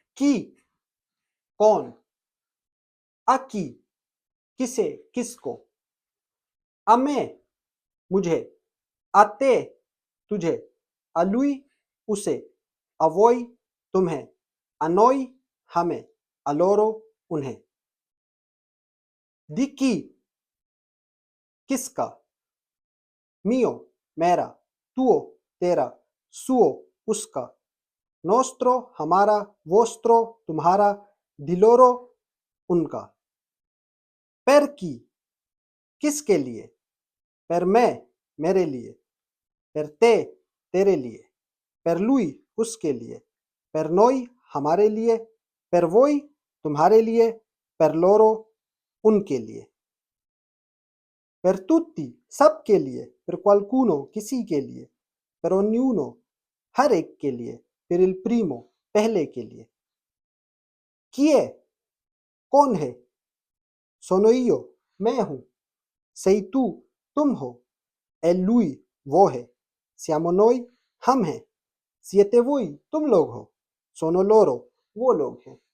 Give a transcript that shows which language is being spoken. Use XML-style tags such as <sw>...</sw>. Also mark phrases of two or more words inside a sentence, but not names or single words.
<it>chi कौन, a chi</it> <hi>किसे किसको,</hi> <it>a me मुझे, a te तुझे, a lui उसे, a voi तुम्हें, a noi हमें, a loro उन्हें। di chi किसका, mio मेरा, tuo तेरा, suo उसका, nostro हमारा, vostro तुम्हारा, di loro उनका। per chi</it> <hi>किसके लिए,</hi> <it>per me</it> <hi>मेरे लिए,</hi> <it>per te</it> <hi>तेरे लिए,</hi> <it>per lui</it> <hi>उसके लिए,</hi> <it>per noi</it> <hi>हमारे लिए,</hi> <it>per voi</it> <hi>तुम्हारे लिए,</hi> <it>per loro</it> <hi>उनके लिए।</hi> <it>per tutti</it> <hi>सबके लिए,</hi> <it>per qualcuno</it> <hi>किसी के लिए,</hi> <it>per ognuno</it> <hi>हर एक के लिए,</hi> <it>per il primo</it> <hi>पहले के लिए।</hi> <it>chi è</it> <hi>कौन है,</hi> <it>sono io</it> <hi>मैं हूं,</hi> <it>sei tu</it> <hi>तुम हो,</hi> <it>è lui</it> <hi>वो है,</hi> <it>siamo noi</it> <hi>हम हैं,</hi> <it>siete voi</it> <hi>तुम लोग हो,</hi> <it>sono loro</it> <hi>वो लोग हैं।</hi>